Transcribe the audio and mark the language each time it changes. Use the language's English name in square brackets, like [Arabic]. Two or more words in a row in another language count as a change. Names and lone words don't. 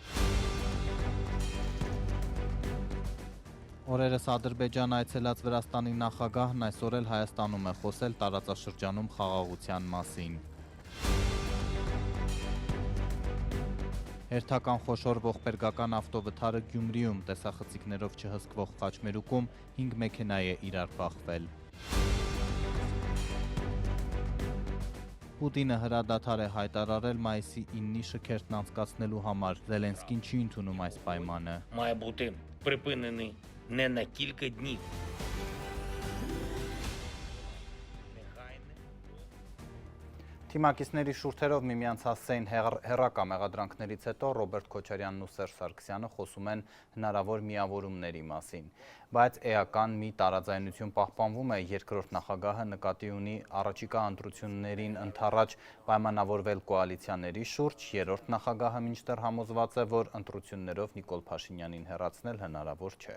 [Armenian] Օրերս Ադրբեջան այցելած Վրաստանի նախագահն այսօր էլ Հայաստանում է խոսել տարածաշրջանում խաղաղության մասին։ Հերթական խոշոր ողբերգական ավտովթարը Գյումրիում տեսախցիկներով չհսկվող խաչմերուկում 5 մեքենա է իրար բախվել։ Պուտինը հրադադար է հայտարարել մայիսի 9-ի շքերթն անցկացնելու համար, Զելենսկին չի ընդունում այս պայմանը։ [Ukrainian] Має бути припинений не на кілька днів. [Armenian] Թիմակիցների շուրթերով միմյանց հասցեին հեռակա մեղադրանքներից հետո Ռոբերտ Քոչարյանն ու Սերժ Սարգսյանը խոսում են հնարավոր միավորումների մասին, բայց էական մի տարաձայնություն պահպանվում է, երկրորդ նախագահը նկատի ունի առաջիկա ընտրություններին ընդառաջ պայմանավորվել կոալիցիաների շուրջ, երրորդ նախագահը մինչդեռ համոզված է, որ ընտրություններով Նիկոլ Փաշինյանին հեռացնել հնարավոր չէ։